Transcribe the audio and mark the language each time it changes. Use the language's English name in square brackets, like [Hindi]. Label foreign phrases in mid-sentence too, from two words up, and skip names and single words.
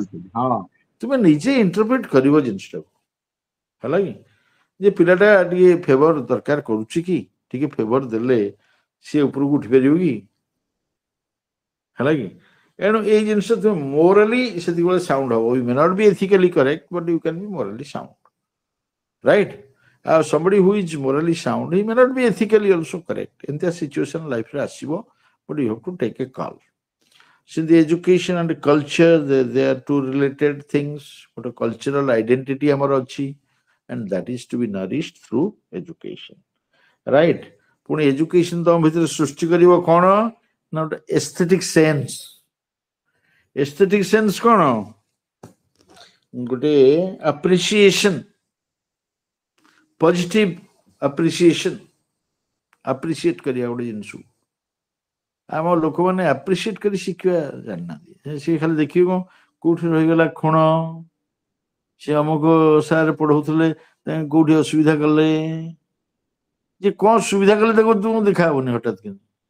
[Odia] କହିଥିଲି, ହଁ ତୁମେ ନିଜେ ଇଣ୍ଟରପ୍ରିଟ କରିବ ଜିନିଷଟାକୁ ହେଲା କି, ଯେ ପିଲାଟା ଟିକେ ଫେଭର ଦରକାର କରୁଛି କି, ଟିକେ ଫେଭର ଦେଲେ ସିଏ ଉପରକୁ ଉଠି ପାରିବ କି ହେଲା କି। ଏଣୁ ଏଇ ଜିନିଷ ତୁମେ ମୋରାଲି ସେତିକିବେଳେ ସାଉଣ୍ଡ ହବ। [English] You may not be ethically correct but you can be morally sound, right? somebody who is morally sound, he may not be ethically also correct. In that situation, life [Odia] ରେ ଆସିବ, [English] but you have to take a call. So the education and the culture, they are two related things. But a cultural identity [Odia] ଆମର ଅଛି, [English] and that is to be nourished through education, right? [Odia] ପୁଣି education ତମ ଭିତରେ ସୃଷ୍ଟି କରିବ କଣ ନା ଗୋଟେ [English] aesthetic sense. aesthetic sense [Odia] କଣ? ଗୋଟେ appreciation, [English] positive appreciation, [Odia] ଆପ୍ରିସିଏଟ କରିବା ଗୋଟେ ଜିନିଷକୁ। ଆମ ଲୋକମାନେ ଆପ୍ରିସିଏଟ କରି ଶିଖିବା ଜାଣିନାହାନ୍ତି। ସେ ଖାଲି ଦେଖିବେ କଣ କୋଉଠି ରହିଗଲା ଖୁଣ, ସେ ଅମୁକ ସାର୍ ପଢଉଥିଲେ କୋଉଠି ଅସୁବିଧା କଲେ, ଯେ କଣ ସୁବିଧା କଲେ ତାକୁ ତୁମକୁ ଦେଖାହବନି ହଠାତ୍ କିନ୍ତୁ।